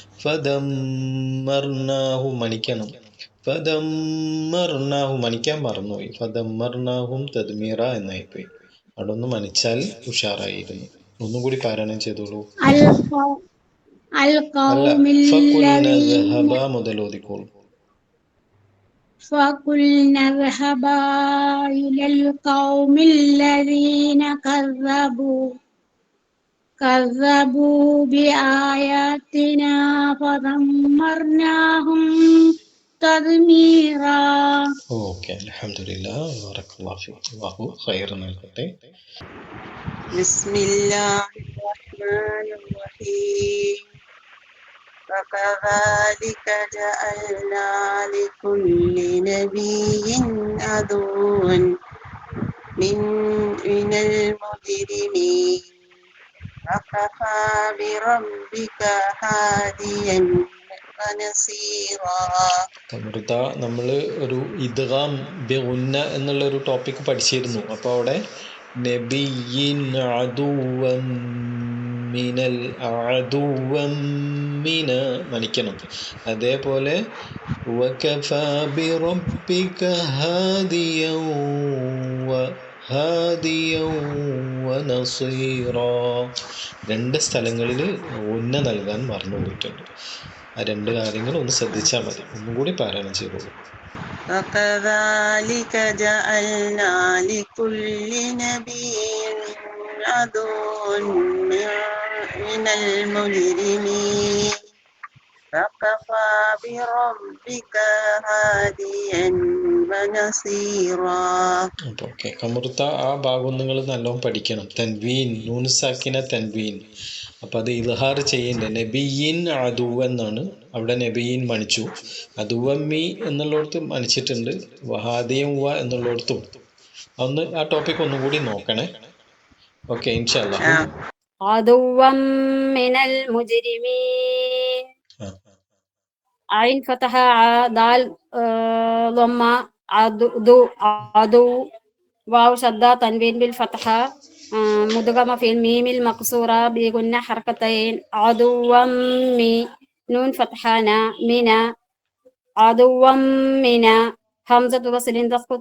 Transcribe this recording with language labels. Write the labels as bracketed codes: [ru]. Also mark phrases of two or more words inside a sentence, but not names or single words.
[ml] പിന്നെ ഫദമ്മർനാഹു മണിക്കണം, ഫദമ്മർനാഹും മണിക്കാൻ മറന്നുപോയി. [ar] فدمرناهم تدميرا [ml] എന്നായിപ്പോയി. അവിടെ ഒന്ന് മണിച്ചാൽ ഉഷാറായിരുന്നു. ഒന്നും കൂടി പാരായണം ചെയ്തോളൂ. അല്ല, [ar] فقلنا اذهبا [ml] മുതൽ ഓതിക്കോളൂ. فقلنا اذهبا إلى القوم الذين كذبوا بآياتنا فدمرناهم تدميرا. [ar] ഓക്കെ, الحمد لله، بارك الله فيك. [ml] അല്ലാഹു ഖൈർ നൽകട്ടെ. [ar] بسم الله الرحمن الرحيم. وكذلك جعلنا لكل نبي عدوا من المجرمين وكفى بربك هاديا ونصيرا. [ml] കമൃത, നമ്മൾ ഒരു [ar] إدغام بغنة [ml] എന്നുള്ള ഒരു ടോപ്പിക് പഠിച്ചിരുന്നു. അപ്പോൾ അവിടെ [ar] نبي عدوا من ال عدوا من [ml] മണിക്കണം. [ar] അതേപോലെ وكفى بربك هاديا ونصيرا. [ml] രണ്ട് സ്ഥലങ്ങളിൽ ഉന്ന നൽകാൻ മറന്നു പോയിട്ടുണ്ട്. ആ രണ്ട് കാര്യങ്ങൾ ഒന്ന് ശ്രദ്ധിച്ചാൽ മതി. ഒന്നും കൂടി പാരായണം ചെയ്തോളൂ. [ar] وكذلك جعلنا لكل نبي عدوا من المجرمين وكفى بربك هاديا ونصيرا. [ml] ഓക്കെ, കമൃത്ത, ആ ഭാഗം നിങ്ങൾ നല്ലോണം പഠിക്കണം. [ar] تنوين، نون ساكنة تنوين. [ml] അപ്പം അത് ഇൽഹാർ ചെയ്യേണ്ട. [ar] نبي عدوا [ml] എന്നാണ്. അവിടെ നബിയിൻ മണിച്ചു. അദുവമ്മി എന്നുള്ളിടത്ത് മണിച്ചിട്ടുണ്ട്. [ar] وهاديا و [ml] എന്നുള്ളിടത്തും. ഒന്ന് ആ ടോപ്പിക് ഒന്നും കൂടി നോക്കണേ. [ar] ഓക്കെ, إن شاء الله. عدوا من المجرمين. عين فتحة دال ضمة عدو واو شدة تنوين بالفتحة مدغمة في الميم المقصورة بغنة حركتين. عدوا مي نون فتحانا منا عدوا منا همزة وصل تسقط